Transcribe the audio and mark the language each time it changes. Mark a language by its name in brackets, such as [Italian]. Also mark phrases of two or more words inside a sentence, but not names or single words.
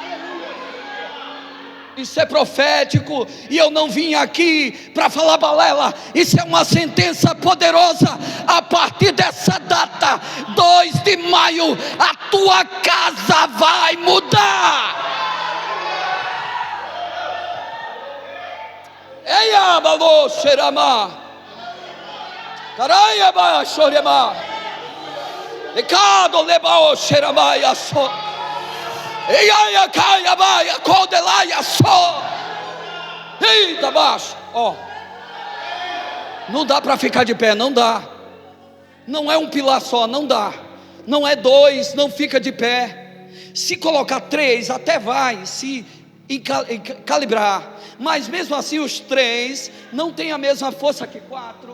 [Portuguese] Isso é profético, e eu não vim aqui para falar balela. Isso é uma sentença poderosa. A partir dessa data, 2 de maio, a tua casa vai mudar. Eia balô xeramá, caraia ba xoremá, ecado lebao xeramá yasso. Eia caia baia codelaia só. Eita baixo, ó. Não dá para ficar de pé, não dá. Não é um pilar só, não dá. Não é 2, não fica de pé. Se colocar 3 até vai se calibrar, mas mesmo assim os 3 não têm a mesma força que 4.